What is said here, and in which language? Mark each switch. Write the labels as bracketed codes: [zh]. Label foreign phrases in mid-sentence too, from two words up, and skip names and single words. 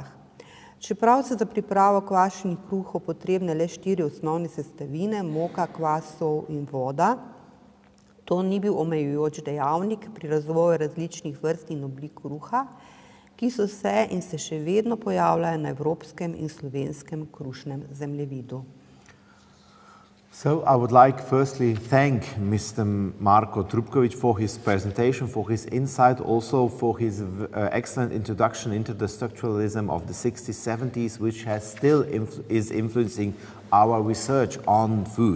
[sl] Čeprav so za pripravo kvašenih kruhov potrebne le 4 osnovne sestavine, moka, kvas, sol in voda, to ni bil omejujoč dejavnik pri razvoju različnih vrst in oblik kruha, ki so se in se še vedno pojavljajo na evropskem in slovenskem krušnem zemljevidu. [en] So I would like firstly thank Mr. Marko Trupković for his presentation, for his insight, also for his excellent introduction into the structuralism of the 60s, 70s, which is influencing our research on food.